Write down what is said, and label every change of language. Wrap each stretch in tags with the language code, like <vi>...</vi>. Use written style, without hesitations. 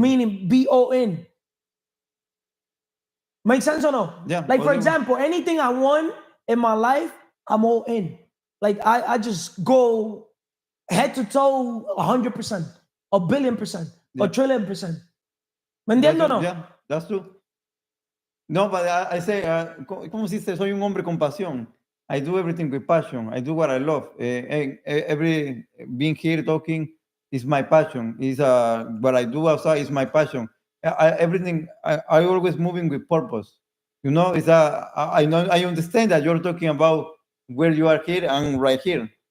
<en>Meaning, be all in. Make sense or no? Yeah, Like for all in. example, anything I want in my life, I'm all in. Like I just go head to toe, 100%, 1,000,000,000%, Yeah. 1,000,000,000,000%. ¿Me entiendo o no? Yeah, that's true.</en> <es>No, but I say, ¿cómo se dice? Soy un hombre con pasión.</es> <en>I do everything with passion. I do what I love. Every being here talking is my passion. Is what I do outside is my passion. Everything I always moving with purpose. It's I know I understand that you're talking about where you are here and right here.</en>